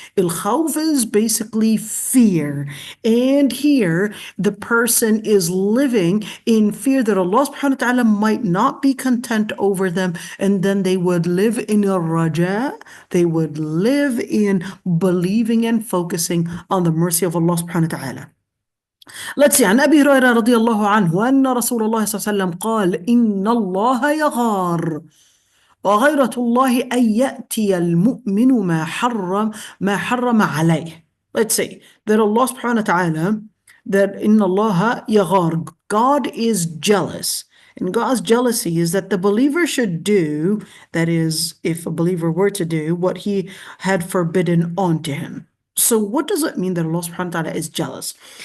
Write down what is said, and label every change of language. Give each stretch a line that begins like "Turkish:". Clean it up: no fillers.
English: Al-khawf is basically fear. And here, the person is living in fear that Allah subhanahu wa ta'ala might not be content over them, and then they would live in a raja. They would live in believing and focusing on the mercy of Allah subhanahu wa ta'ala. Let's see.
Arabic: عن أبي هريرة رضي الله عنه أن رسول الله صلى الله عليه وسلم قال إن الله يغار وغيرة الله أن يأتي المؤمن ما حرم عليه.
English: Let's say that Allah subhanahu wa ta'ala, that
Arabic: إن الله يغار,
English: God is jealous. And God's jealousy is that the believer should do, that is, if a believer were to do what he had forbidden onto him. So what does it mean that Allah subhanahu wa ta'ala is jealous?